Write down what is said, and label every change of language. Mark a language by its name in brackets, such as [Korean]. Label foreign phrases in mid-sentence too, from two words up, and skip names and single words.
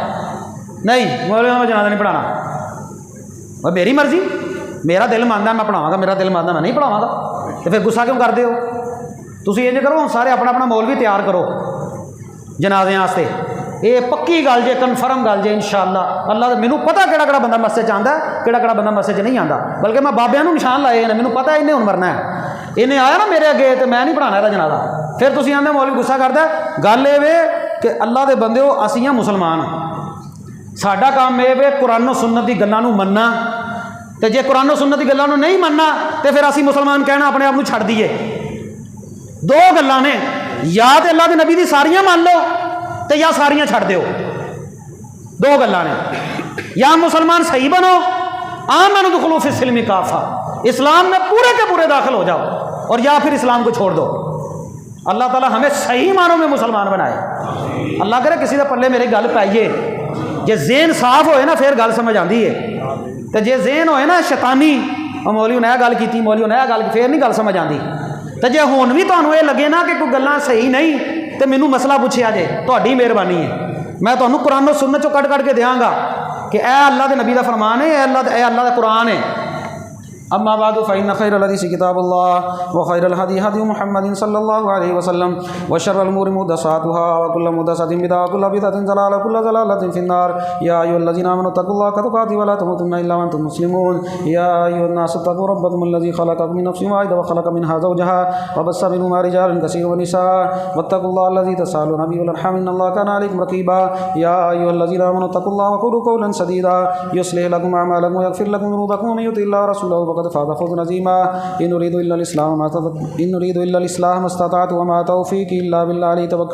[Punjabi] نہیں مولویاں کا میں جنازہ نہیں پڑھانا، اور میری مرضی، میرا دل مانتا میں پڑھاواں گا، میرا دل مانتا میں نہیں پڑھاواں گا، تو پھر غصہ کیوں کرتے ہو؟ تسی یہ کرو سارے اپنا اپنا مولوی تیار کرو جنازے واسطے، یہ پکی گل جے، کنفرم گل جے انشاءاللہ۔ اللہ مینوں پتا کہڑا بندہ مسجد چ آندا ہے، کہڑا بندہ مسجد چ نہیں آندا، بلکہ میں بابیاں نوں نشان لائے ہیں، مینوں پتا انہیں ہن مرنا ہے، انہیں آیا نا میرے اگے تو میں نہیں پڑھانا یہ جنازہ۔ پھر تسی آندے مولوی غصہ کردا ہے، گل یہ وے کہ اللہ دے بندے ہو اسی ہاں مسلمان، ساڈا کام یہ وے قرآن و سنت دی گلاں نوں مننا، تے جے قرآن و سنت دی گلاں نوں نہیں مننا تے پھر اسی مسلمان کہنا اپنے آپ نوں چھڈ دیے۔ دو گلاں نے، یا تے اللہ دے نبی دی ساریاں مان لو تے یا ساریاں چھڈ دیو، دو گلاں نے، یا مسلمان صحیح بنو، [Arabic] آمنوا ادخلوا فی السلم کافہ، [Urdu] اسلام میں پورے کے پورے داخل ہو جاؤ، اور یا پھر اسلام کو چھوڑ دو۔ اللہ تعالیٰ ہمیں صحیح معنوں میں مسلمان بنائے۔ [Punjabi] اللہ کرے کسی دے پلے میری گل پائیے، جے ذہن صاف ہوئے نا پھر گل سمجھ آتی ہے، تو جے ذہن ہوئے نا شیطانی، مولوی نے گل کی، مولوی نے گل کی، پھر نہیں گل سمجھ آتی۔ تو جے ہون بھی تمہیں یہ لگے نا کہ کوئی گلاں صحیح نہیں تو مینوں مسئلہ پوچھیا جے، تہاڈی مہربانی ہے، میں تمہیں قرآن و سنت چوں کٹ کے دیاں گا کہ اے اللہ دے نبی دا فرمان ہے، اے اللہ دا قرآن ہے۔ [Arabic] اما بعد فإن خير الحديث كتاب الله وخير الهدي هدي محمد صلى الله عليه وسلم وشر الأمور محدثاتها وكل محدثة بدعة وكل بدعة ضلالة وكل ضلالة في النار يا أيها الذين آمنوا اتقوا الله حق تقاته ولا تموتن إلا وأنتم مسلمون يا أيها الناس اتقوا ربكم الذي خلقكم من نفس واحدة وخلق منها زوجها وبث منهما رجالا كثيرا ونساء واتقوا الله الذي تساءلون به والأرحام إن الله كان عليكم رقيبا يا أيها الذين آمنوا اتقوا الله وقولوا قولا سديدا يصلح لكم أعمالكم ويغفر لكم ذنوبكم ومن يطع الله ورسوله فقد فاز فوزا عظيما إن نريد إلا الإصلاح ما استطعت وما توفيقي إلا بالله عليه توكلت